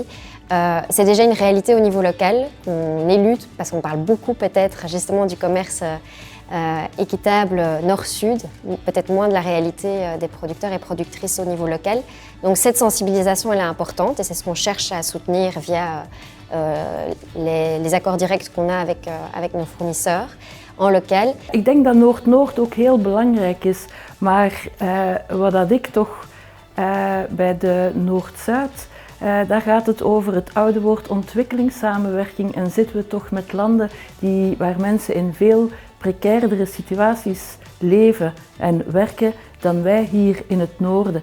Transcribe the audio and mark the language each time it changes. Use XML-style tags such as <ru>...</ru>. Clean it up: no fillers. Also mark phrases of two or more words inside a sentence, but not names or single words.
<fr>C'est déjà une réalité au niveau local qu'on élude parce qu'on parle beaucoup peut-être justement du commerce équitable nord-sud, peut-être moins de la réalité des producteurs et productrices au niveau local. Donc cette sensibilisation elle est importante et c'est ce qu'on cherche à soutenir via les accords directs qu'on a avec nos fournisseurs en local.</fr> <nl>Ik denk dat Noord-Noord ook heel belangrijk is, maar wat dat ik toch bij de Noord-Zuid, daar gaat het over het oude woord ontwikkelingssamenwerking en zitten we toch met landen waar mensen in veel precairdere situaties leven en werken dan wij hier in het noorden.</nl>